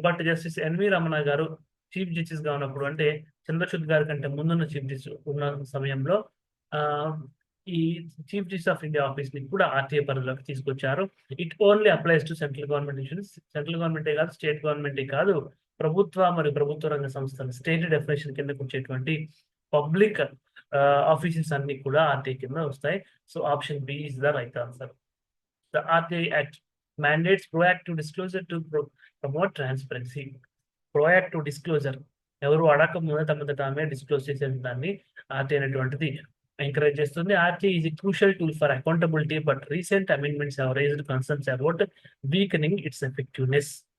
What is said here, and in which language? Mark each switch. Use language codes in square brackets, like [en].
[te] But justice N V Ramana గారు chief justice గా ఉన్నప్పుడు, అంటే చంద్రచూడ్ గారి కంటే ముందున్న చీఫ్ జస్టిస్ ఉన్న సమయంలో ఆ ఈ chief justice of India office ని కూడా ఆర్టీఐ పరిధిలోకి తీసుకొచ్చారు. [en] It only applies to central government institutions. [te] Central గవర్నమెంటే కాదు, స్టేట్ గవర్నమెంటే కాదు, ప్రభుత్వ మరియు ప్రభుత్వ రంగ సంస్థలు స్టేట్ డెఫినేషన్ కిందకు వచ్చేటువంటి పబ్లిక్ ఆఫీసెస్ అన్ని కూడా ఆర్టీఐ కింద వస్తాయి. [en] So option B is the right answer. The RTI act mandates proactive disclosure to promote transparency. [te] proactive disclosure ఎవరు అడగక ముందే తమకు తామే డిస్క్లోజ్ చేసే దాన్ని ఆర్టీఐ అనేటువంటిది ఎంకరేజ్ చేస్తుంది. [en] RTI is crucial tool for accountability, but recent amendments have raised concerns about weakening its effectiveness.